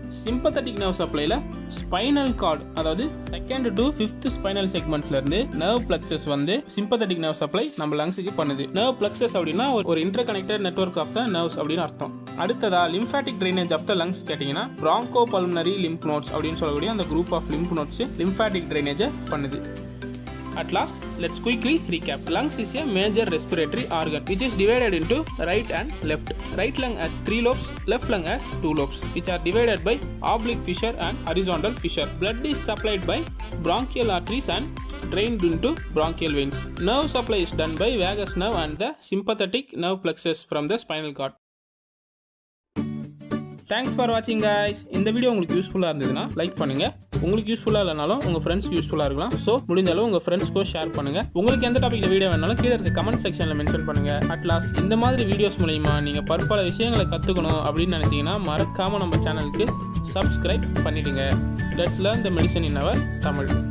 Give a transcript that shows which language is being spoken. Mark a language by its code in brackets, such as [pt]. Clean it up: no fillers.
[ta] Sympathetic nerve சப்ளைல spinal cord, அதாவது 2nd to 5th spinal செக்மெண்ட்ல இருந்து nerve plexus வந்து sympathetic nerve supply நம்ம லங்ஸுக்கு பண்ணுது. நர்வ் பிளக்ஸஸ் அப்படின்னா ஒரு [en] interconnected network of the nerves [ta] அப்படின்னு அர்த்தம். அடுத்ததா [en] lymphatic drainage of the lungs [ta] கேட்டீங்கன்னா பிராங்கோ பல்மனரி லிம்ப் நோட்ஸ் அப்படின்னு சொல்லக்கூடிய அந்த group of lymph notes lymphatic ட்ரைனேஜை பண்ணுது. [en] At last, let's quickly recap. Lungs is a major respiratory organ which is divided into right and left. Right lung has 3 lobes, left lung has 2 lobes, which are divided by oblique fissure and horizontal fissure. Blood is supplied by bronchial arteries and drained into bronchial veins. Nerve supply is done by vagus nerve and the sympathetic nerve plexus from the spinal cord. Thanks for வாட்சிங் guys. [ta] இந்த video உங்களுக்கு யூஸ்ஃபுல்லாக இருந்ததுன்னா like பண்ணுங்க. உங்களுக்கு யூஸ்ஃபுல்லாக இல்லைனாலும் உங்கள் ஃப்ரெண்ட்ஸ்க்கு யூஸ்ஃபுல்லாக இருக்கலாம். ஸோ முடிஞ்ச அளவு உங்கள் ஃப்ரெண்ட்ஸ்க்கும் ஷேர் பண்ணுங்க. உங்களுக்கு எந்த டாப்பிக்கில் வீடியோ வேணாலும் கீழே இருக்க கமெண்ட் செக்ஷனில் மென்ஷன் பண்ணுங்க. அட்லாஸ்ட் இந்த மாதிரி வீடியோஸ் மூலிமா நீங்கள் பற்பல விஷயங்களை கற்றுக்கணும் அப்படின்னு நினச்சிங்கன்னா மறக்காமல் நம்ம சேனலுக்கு சப்ஸ்கிரைப் பண்ணிடுங்க. [en] Let's learn the medicine in our Tamil.